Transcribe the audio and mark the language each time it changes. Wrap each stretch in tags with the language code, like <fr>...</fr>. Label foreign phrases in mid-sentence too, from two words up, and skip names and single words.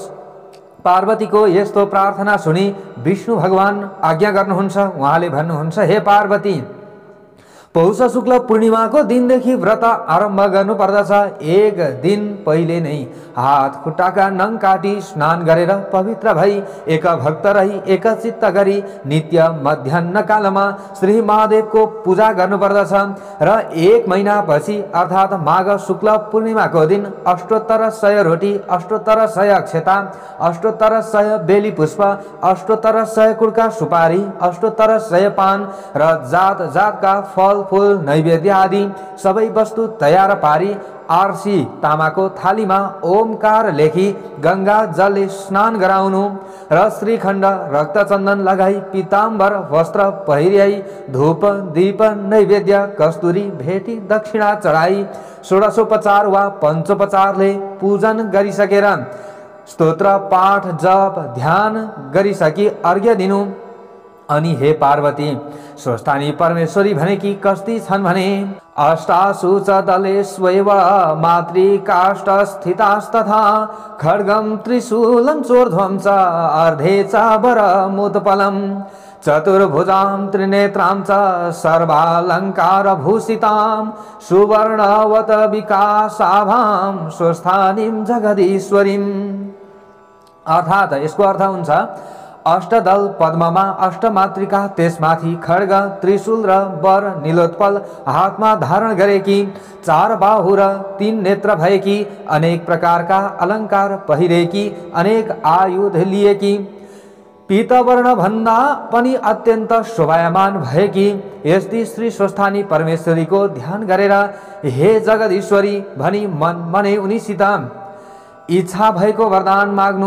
<ne>पार्वतीको यस्तो प्रार्थना सुनि विष्णु भगवान आज्ञा गर्नुहुन्छ। उहाँले भन्नुहुन्छ, हे पार्वती, पौष शुक्ल पूर्णिमाको दिनदेखि व्रत आरम्भ गर्नुपर्दछ। एक दिन पहिले नै हात खुट्टाका नङ काटी स्नान गरेर पवित्र भई एक भक्त रही एकचित्त गरी नित्य मध्याह्न कालमा श्री महादेवको पूजा गर्नुपर्दछ र एक महिनापछि अर्थात् माघ शुक्ल पूर्णिमाको दिन अष्टोत्तर 100 रोटी, अष्टोत्तर 100 अक्षता, अष्टोत्तर 100 बेली पुष्प, अष्टोत्तर 100 कुड्का सुपारी, अष्टोत्तर 100 पान र जात जातका फल फूल नैवेद्य आदि सबै वस्तु तयार पारी आरसी तामाको थालीमा ओमकार लेखी गंगा जलले स्नान गराउनु र श्रीखण्ड रक्तचन्दन लगाई पीताम्बर वस्त्र पहिर्याई धूप दीप नैवेद्य कस्तुरी भेटी दक्षिणा चढाई षोडशोपचार वा पञ्चोपचारले पूजन गरिसकेर स्तोत्र पाठ जप ध्यान गरिसकी अर्घ्य दिनु। अनि हे पार्वती स्वस्थानी परमेश्वरी भनेकी कस्ती छन् भने</ne> <sa>अष्टासु च दलेष्वेव मातृकाष्ठ स्थितास्तथा खड्गम त्रिशूलं चोर्ध्वं च अर्धे च वरमुत्पलम् चतुर्भुजां त्रिनेत्रां च सर्वालङ्कारभूषितां सुवर्णवत विकासाभां स्वस्थानीं जगदीश्वरीम्।</sa> <ne>अर्थात् यसको अर्थ हुन्छ अष्टदल पद्ममा अष्टमातृका, त्यसमाथि खड्ग त्रिशूल र वर नीलोत्पल हातमा धारण गरेकी, चार बाहु र तीन नेत्र भएकी, अनेक प्रकारका अलङ्कार पहिरेकी, अनेक आयुध लिएकी, पीतवर्ण भन्दा पनि अत्यन्त शोभायमान भएकी यस्ती श्री स्वस्थानी परमेश्वरीको ध्यान गरेर हे जगदीश्वरी भनी मन मनै उनीसित इच्छा भएको वरदान माग्नु।</ne>